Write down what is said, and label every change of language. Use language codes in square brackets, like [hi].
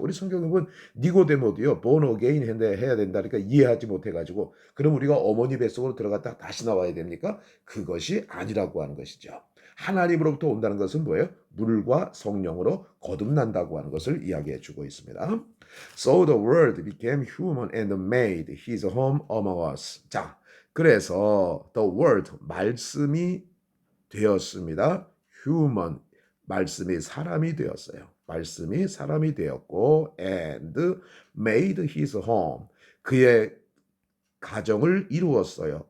[ko] 우리 성경에 보면 니고데모도요. [en] born again [ko] 해야 된다니까 이해하지 못해가지고 그럼 우리가 어머니 뱃속으로 들어갔다 다시 나와야 됩니까? 그것이 아니라고 하는 것이죠. 하나님으로부터 온다는 것은 뭐예요? 물과 성령으로 거듭난다고 하는 것을 이야기해 주고 있습니다. [en] So the word became human and made his home among us. [ko] 자, 그래서 the word 말씀이 되었습니다. human 말씀이 사람이 되었어요. 말씀이 사람이 되었고 [en] and made his home [ko] 그의 가정을 이루었어요.